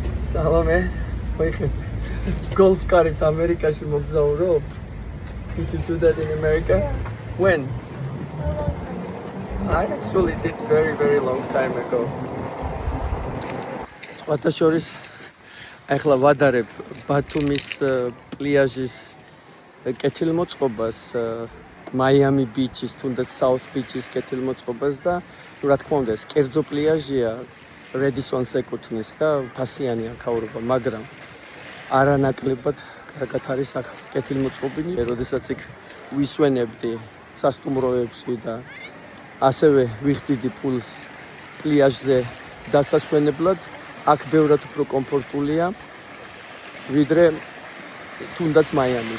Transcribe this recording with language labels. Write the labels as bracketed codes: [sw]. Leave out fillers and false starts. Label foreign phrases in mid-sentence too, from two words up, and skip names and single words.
[ka] Salome, [en] golf cart [ka] Americaში მოგზაურობ? [en] Did you do that in America? When? I actually did very long time ago. [ka] სხვათა შორის ახლა ვადარებ ბათუმის პლიაჟის კეთილმოწყობას, Miami Beach-ის, თუნდაც South Beach-ის კეთილმოწყობას და რა თქმა უნდა ეს კერძო პლიაჟია Redison's ეკუთვნის და ფასიანია ქაურობა, მაგრამ არანაკლებად კარგად არის აქ კეთილმოწყობილი, როდესაც იქ ვისვენებდი სასტუმროებში და ასევე ვიხდიდი ფულს პლიაჟზე დასასვენებლად, აქ ბევრად უფრო კომფორტულია ვიდრე თუნდაც მაიამის.